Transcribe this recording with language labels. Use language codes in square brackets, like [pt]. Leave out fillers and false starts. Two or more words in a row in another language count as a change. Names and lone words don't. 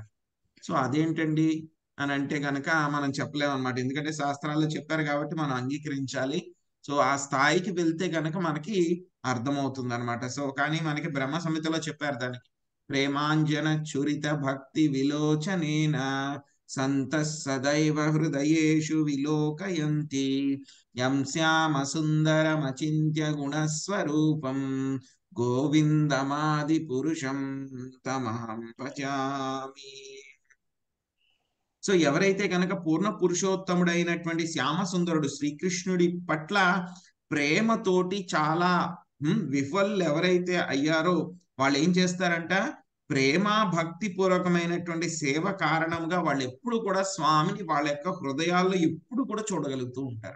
[te] సో అదేంటండి అని అంటే కనుక మనం చెప్పలేము అనమాట. ఎందుకంటే శాస్త్రాల్లో చెప్పారు కాబట్టి మనం అంగీకరించాలి. సో ఆ స్థాయికి వెళ్తే కనుక మనకి అర్థమవుతుంది అనమాట. సో కానీ మనకి బ్రహ్మ సంహితలో చెప్పారు దానికి, [sa] ప్రేమాంజన చురిత భక్తి విలోచనేన సంత సదైవ హృదయేషు విలోకయంతి యం శ్యామ సుందరమచింత్య గుణస్వరూపం గోవిందమాది పురుషం తమహం భజామి. [te] సో ఎవరైతే కనుక పూర్ణ పురుషోత్తముడైనటువంటి శ్యామ సుందరుడు శ్రీకృష్ణుడి పట్ల ప్రేమతోటి చాలా విఫల్ ఎవరైతే అయ్యారో వాళ్ళు ఏం చేస్తారంట, ప్రేమ భక్తి పూర్వకమైనటువంటి సేవ కారణంగా వాళ్ళు ఎప్పుడు కూడా స్వామిని వాళ్ళ యొక్క హృదయాల్లో ఎప్పుడు కూడా చూడగలుగుతూ ఉంటారు.